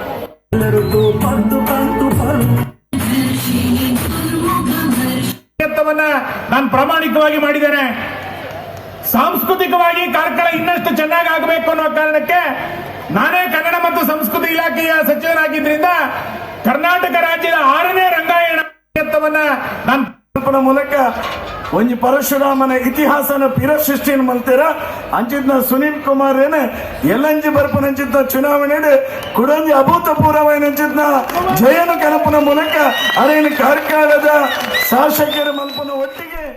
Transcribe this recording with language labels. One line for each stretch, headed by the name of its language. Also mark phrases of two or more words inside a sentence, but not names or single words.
Kannada: ನಾನು ಪ್ರಾಮಾಣಿಕವಾಗಿ ಮಾಡಿದ್ದೇನೆ. ಸಾಂಸ್ಕೃತಿಕವಾಗಿ ಕಾರ್ಕಳ ಇನ್ನಷ್ಟು ಚೆನ್ನಾಗಿ ಆಗಬೇಕು ಅನ್ನೋ ಕಾರಣಕ್ಕೆ ನಾನೇ ಕನ್ನಡ ಮತ್ತು ಸಂಸ್ಕೃತಿ ಇಲಾಖೆಯ ಸಚಿವರಾಗಿದ್ದರಿಂದ ಕರ್ನಾಟಕ ರಾಜ್ಯದ 6ನೇ ರಂಗಾಯಣ ನಾನು
Tulu: ಮೂಲಕ ಒಂಜಿ ಪರಶುರಾಮನ ಇತಿಹಾಸನ ಪಿರ ಸೃಷ್ಟಿನ ಮಲ್ತೀರ ಅಂಚಿದ್ನ ಸುನೀಲ್ ಕುಮಾರ್ ಎಲ್ಲಂಜಿ ಬರ್ಪನಂಚಿದ್ನ ಚುನಾವಣೆ ಕುಡಂಜಿ ಅಭೂತಪೂರ್ವನಂಚಿದ್ನ ಜಯನ ಕನಪನ ಮೂಲಕ ಅರೇನು ಕಾರ್ಕಳದ ಶಾಸಕರ ಮಲ್ಪನ ಒಟ್ಟಿಗೆ